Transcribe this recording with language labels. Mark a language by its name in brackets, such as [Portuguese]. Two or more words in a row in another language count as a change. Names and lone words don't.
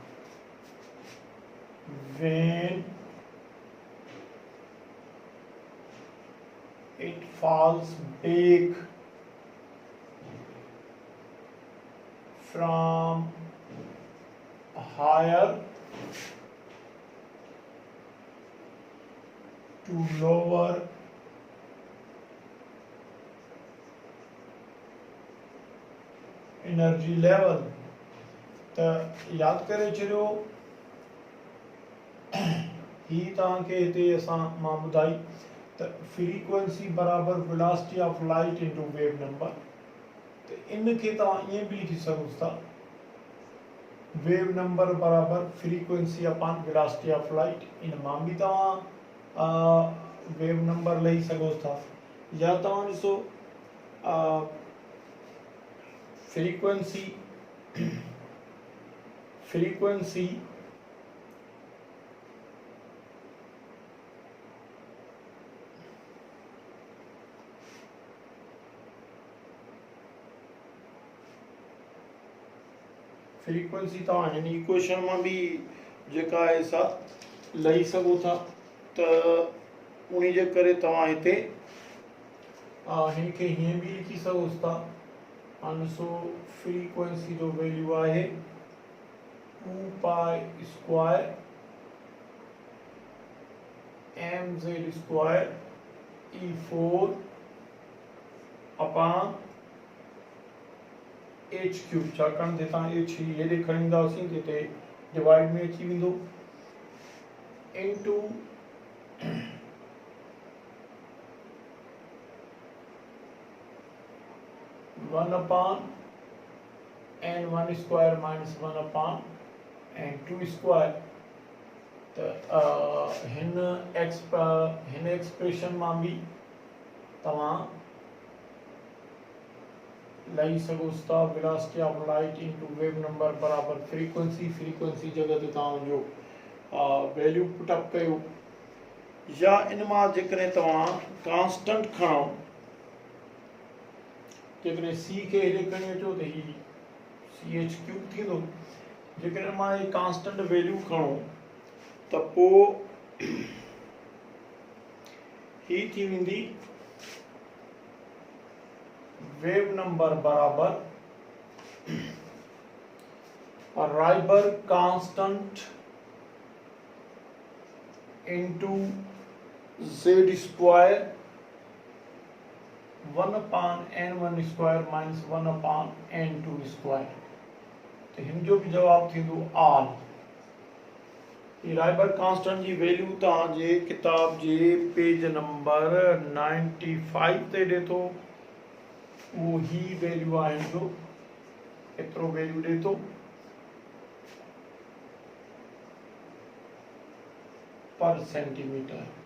[English] when it falls back from higher to lower energy level। [Sindhi] तो याद करे छॾियो ही तव्हांखे हिते असां मां ॿुधाई त फ्रीक्वेंसी बराबर [English] velocity of light into wave number. [Sindhi] तो इन के तव्हां ईअं बि लिखी सघो था, [English] wave number [Sindhi] बराबर [English] frequency upon velocity of light. [Sindhi] इन मां बि तव्हां [English] wave number [Sindhi] लही सघो था, या तव्हां ॾिसो फ्रीक्वेंसी फ्रीक्वेंसी तव्हां हिन इक्वेशन मां बि जेका आहे सा लही सघो था। त उन जे करे तव्हां हिते हिन खे हीअं बि लिखी सघो था। ॾिसो फ्रीक्वेंसी जो वैल्यू आहे [English] 2 pi square mz square e4 upon h cube. [Sindhi] छाकाणि जे तव्हां h हेॾे खणी ईंदासीं त हिते डिवाइड में अची वेंदो, [English] इनटू 1 upon n1 square minus 1 upon n2 square। [Sindhi] तो हिन एक्सप्रेशन मां भी तव्हां लही सघो था [English] velocity of light into wave number [Sindhi] बराबर फ्रीक्वेंसी जगह ते तव्हां जो [English] value put up [Sindhi] कयो, या इन मां जेकॾहिं तव्हां कांस्टेंट खणो, जेकॾहिं सी के हेॾे खणी अचो त ही CH क्यूब थींदो। जेकॾहिं मां ये [English] constant value [Sindhi] खणो त पोइ ही थी वेंदी [English] wave number [Sindhi] बराबर [English] Rydberg constant into z square 1/n1 square minus 1/n2 square. [Sindhi] तो हिन जो भी जवाब थींदो आल। ये [English] Rydberg constant [Sindhi] जी वैल्यू तव्हांजे किताब जे [English] page number 95 [Sindhi] ते ॾे थो। वो ही वैल्यू आहे जो एतिरो वैल्यू ॾे थो [English] per centimetre.